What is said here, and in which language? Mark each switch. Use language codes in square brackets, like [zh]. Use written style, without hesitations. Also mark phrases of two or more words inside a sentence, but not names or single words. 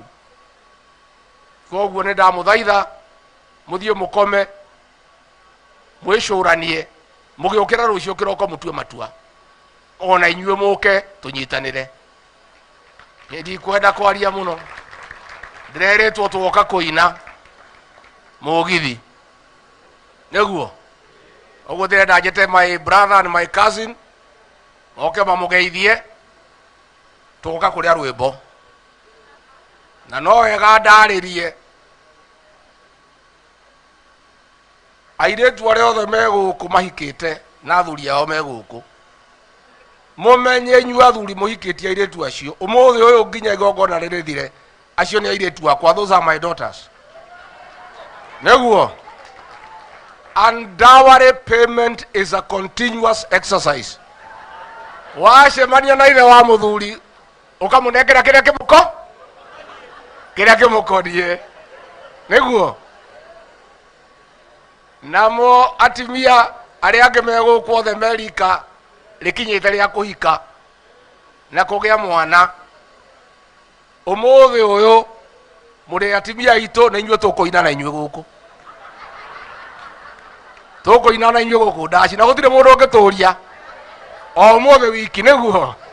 [ki] Koguo ni ndamuthaitha muthie mukome mwicuranie mugiukira rucio kiroko mutue matua ona inyue muke tunyitanire. Ndi kwenda kwaria muno, ndireretwo tuoka kuina mugithi neguo oguo ndirenda njete [en] my brother and my cousin [ki] oke mamugeithie tuoka kuria rwimbo na no wega ndaririe airetu aria othe meguku mahikite na athuri ao meguku mumenye inyue athuri muhikitie airetu acio umuthi uyu nginya igongona ririthire acio ni airetu akwa. [en] Those are my daughters neguo. And dowry payment is a continuous exercise. [ki] Wacemania na ithe wa muthuri ukamunengera kiria kimukorie neguo. Namo atimia aria ange meguku othe Amerika rikinyite ria kuhika na kugia mwana umuthi uyu muri atimia itu na inyue tukuina na inyue guku tukuina na inyue guku ndaci na gutire mundu ungituria o muthi wiki neguo.